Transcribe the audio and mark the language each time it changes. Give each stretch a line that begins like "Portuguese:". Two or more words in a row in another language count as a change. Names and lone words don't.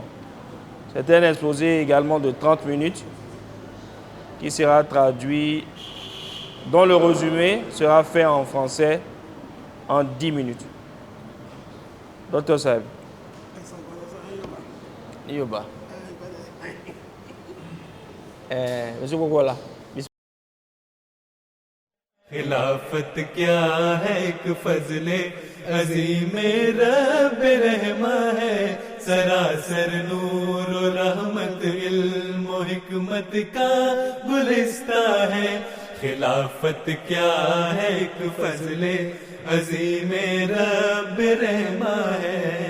French: C'est un exposé également de 30 minutes qui sera traduit, dont le résumé sera fait en français en 10 minutes. Docteur Saïd. Yoba. Monsieur Kokola.
Urdu: خلافت کیا ہے ایک فضلِ عظیم ربِ رحماں ہے سراسر نور اور رحمت علم اور حکمت کا گلستاں ہے خلافت کیا ہے ایک فضلِ عظیم ربِ رحماں ہے